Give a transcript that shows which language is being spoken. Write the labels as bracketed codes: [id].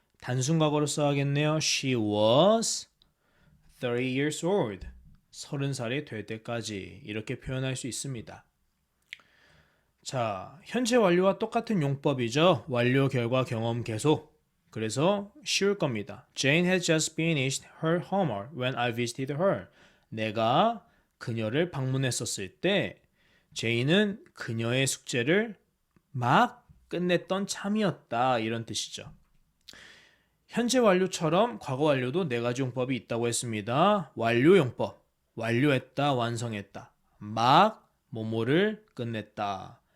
[ko] 단순 과거로 써야겠네요. [en] She was 30 years old. [ko] 30살이 될 때까지 이렇게 표현할 수 있습니다. 자, 현재 완료와 똑같은 용법이죠. 완료, 결과, 경험, 계속. 그래서 쉬울 겁니다. [en] Jane had just finished her homework when I visited her. [ko] 내가 그녀를 방문했었을 때 제인은 그녀의 숙제를 막 끝냈던 참이었다. 이런 뜻이죠. 현재 완료처럼 과거 완료도 4가지 용법이 있다고 했습니다. 완료 용법, 완료했다, 완성했다. 막 뭐뭐를 끝냈다.